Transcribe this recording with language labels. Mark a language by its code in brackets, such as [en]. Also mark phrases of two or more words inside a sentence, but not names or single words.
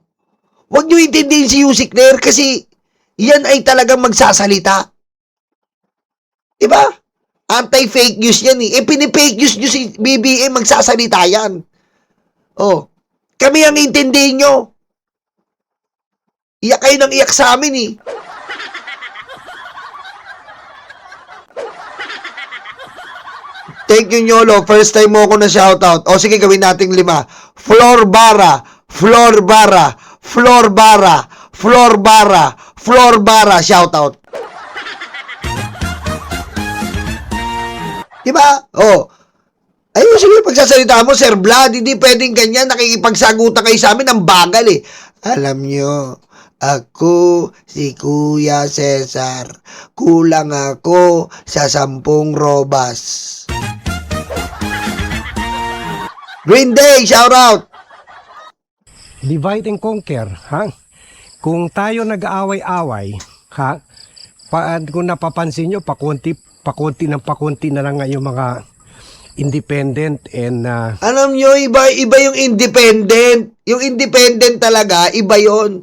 [tl] Huwag nyo intindihin si Yusek Ler kasi yan ay talagang magsasalita. Diba? [en] Anti-fake news [tl] yan eh. Pinipake news nyo si BBM, magsasalita yan. Oh. Kami ang intindihin nyo. Iyak kayo ng iyak sa amin eh. Thank you, Nyolo. [en] First time [tl] mo ako na shoutout. O sige, gawin nating 5. Flor Barra, Flor Barra, Flor Barra, Flor Barra, Flor Barra, shoutout. Diba? O. Ayun, sige, pagsasalita mo, Sir Vlad, hindi pwedeng ganyan. Nakikipagsagutan kayo sa amin, ang bagal eh. Alam nyo, ako si Kuya Cesar. Kulang ako sa 10 robas. Green Day, shout out! [en] Divide and conquer, [tl] ha? Kung tayo nag-aaway-away, ha? Kung napapansin nyo, pakunti na lang nga yung mga independent and Alam nyo, iba yung independent. Yung independent talaga, iba yon.